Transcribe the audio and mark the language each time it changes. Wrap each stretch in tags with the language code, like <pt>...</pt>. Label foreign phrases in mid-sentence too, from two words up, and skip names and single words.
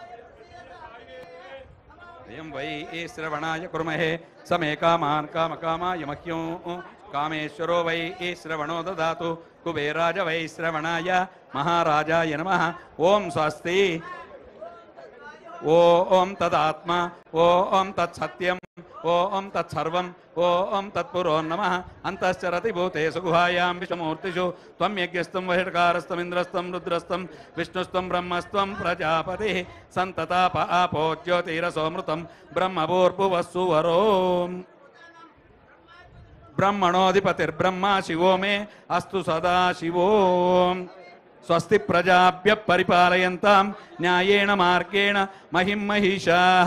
<sa>वयं वै श्रवणाय कुर्महे समे कामान् कामकामाय मह्यं कामेश्वरो वै श्रवणो ददातु कुबेराज वै श्रवणाय महाराजाय नमः। ओम स्वस्ति ओम तदात्मा ओम तत्सत्यम ఓం తత్సర్వం ఓం తత్పురో నమః అంతశ్చరతి భూతేషు గుహాయాం విషమూర్తిషు త్వం యజ్ఞస్తం వహిష్కారస్తమింద్రస్తం రుద్రస్తం విష్ణుస్తం బ్రహ్మస్త్వం ప్రజాపతి సంతతాప ఆపో జ్యోతిరసోమృతం బ్రహ్మభూర్భువస్సు వరో బ్రహ్మణోధిపతిర్బ్రహ్మ శివో మే అస్తు సదా శివో స్వస్తి ప్రజాభ్య పరిపాలయంతాం న్యాయేణ మార్గేణ మహిం మహిషాః</sa>